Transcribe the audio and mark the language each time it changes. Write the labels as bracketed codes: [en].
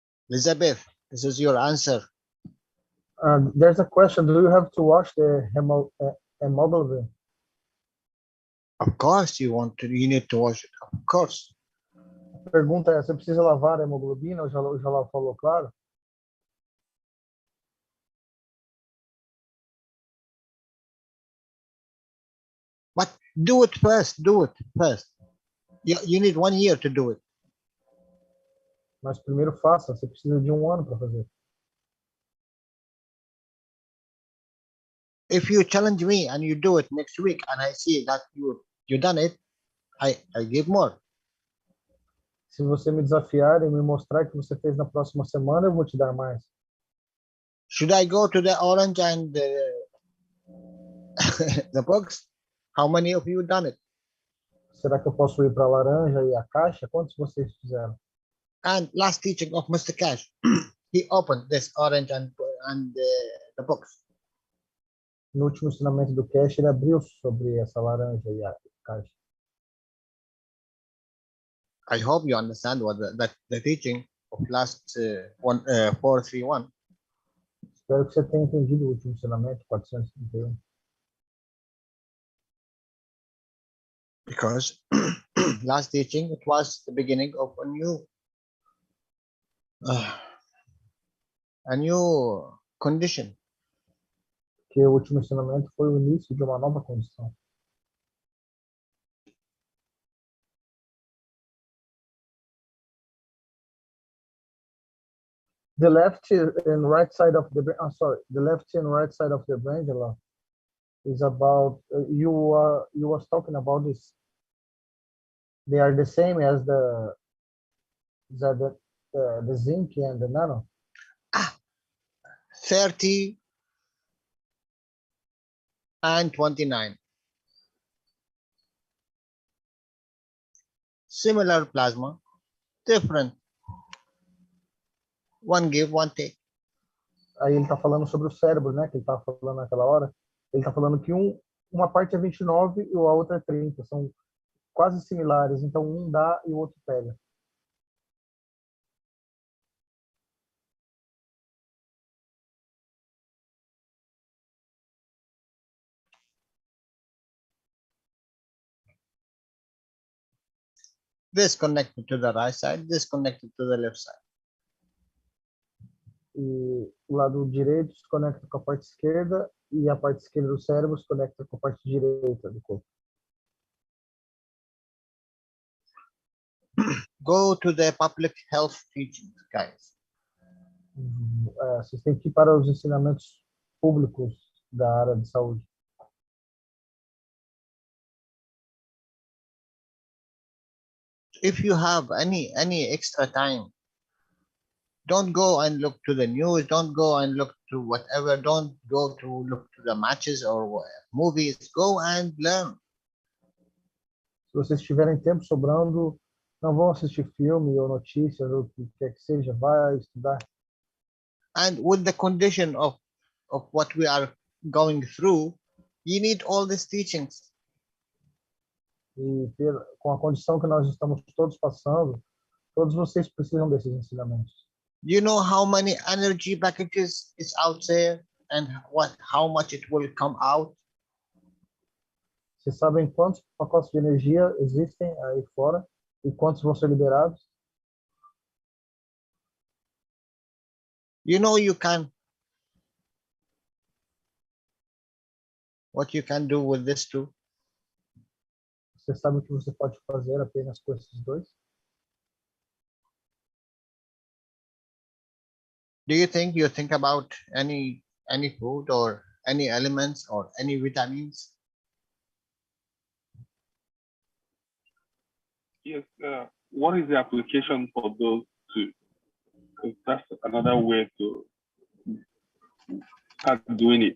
[en] Elizabeth, this is your answer. There's a question. Do you have to wash the hemoglobin? Of course you need to wash it. Of course. [pt] A pergunta é, você precisa lavar a hemoglobina? O Jalal falou, claro. [en] But do it first. Do it first. You need 1 year to do it. [pt] Mas primeiro faça. Você precisa de 1 ano para fazer. [en] If you challenge me and you do it next week and I see that you done it, I give more. [pt] Se você me desafiar e me mostrar que você fez na próxima semana, eu vou te dar mais. [en] Should I go to the orange and the box? How many of you done it? [pt] Será que eu posso ir para a laranja e a caixa? Quantos vocês fizeram? [en] And last teaching of Mr. Keshe, he opened this orange and the box. [pt] No último ensinamento do Keshe, ele abriu sobre essa laranja e a caixa. [en] I hope you understand what the teaching of last 431. [pt] Espero que você tenha entendido o último ensinamento, 431. [en] Because last teaching, it was the beginning of a new a new condition. [pt] Que o último ensinamento foi o início de uma nova condição. [en] The left and right side of the brain, the left and right side of the brain, Jalal, is about, you was talking about this. They are the same as the zinc and the nano. 30 and 29. Similar plasma, different. One give, one take. [pt] Aí ele está falando sobre o cérebro, né? Que ele estava falando naquela hora. Ele está falando que uma parte é 29 e a outra é 30. São quase similares. Então um dá e o outro pega. [en] This connected to the right side, this connected to the left side. [pt] E o lado direito se conecta com a parte esquerda e a parte esquerda do cérebro se conecta com a parte direita do corpo. [en] Go to the public health teachings, guys. [pt] Vocês têm que ir para os ensinamentos públicos da área de saúde. [en] If you have any extra time, don't go and look to the news, don't go and look to whatever, don't go to look to the matches or movies, go and learn. [pt] Se vocês tiverem tempo sobrando, não vão assistir filme ou notícias ou o que quer que seja, vai estudar. [en] And with the condition of what we are going through, you need all these teachings. [pt] E com a condição que nós estamos todos passando, todos vocês precisam desses ensinamentos. [en] You know how many energy packages is out there and how much it will come out? [pt] Vocês sabem quantos pacotes de energia existem aí fora e quantos vão ser liberados? [en] You know what you can do with this too? [pt] Você sabe o que você pode fazer apenas com esses dois? [en] Do you think about any food or any elements or any vitamins? Yes. What is the application for those two? Because that's another way to start doing it.